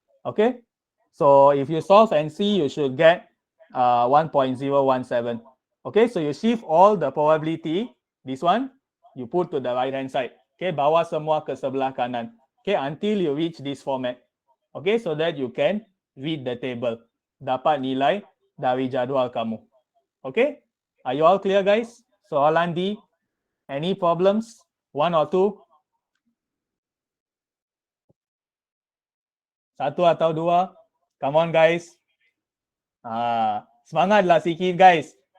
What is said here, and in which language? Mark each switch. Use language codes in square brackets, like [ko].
[en] Okay, so if you solve and see, you should get 1.017. Okay, so you shift all the probability, this one, you put to the right hand side. Okay, [ms] bawa semua ke sebelah kanan. [en] Okay, until you reach this format. Okay, so that you can read the table. [ms] Dapat nilai dari jadual kamu. [en] Okay, are you all clear, guys? Soalan D, any problems? One or two? [ms] Satu atau dua? Come on, guys. Semangatlah sikit, guys.